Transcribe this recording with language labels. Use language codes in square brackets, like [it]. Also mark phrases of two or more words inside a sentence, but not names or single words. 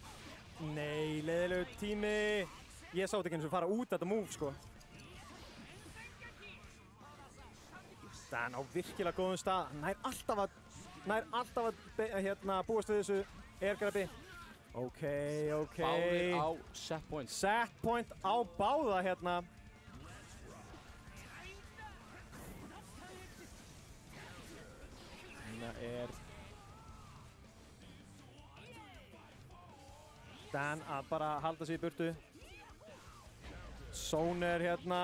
[is] Nei, leiðilegur tími. Ég sá þetta ekki eins og fara út þetta move, sko. Dan á virkilega góðum stað. Hann nær alltaf að búast við þessu airgrabbi. Ok. Báðir á [en] set point. Set point [is] á báða hérna. Hérna er Dan að bara halda sig í burtu. Soner hérna.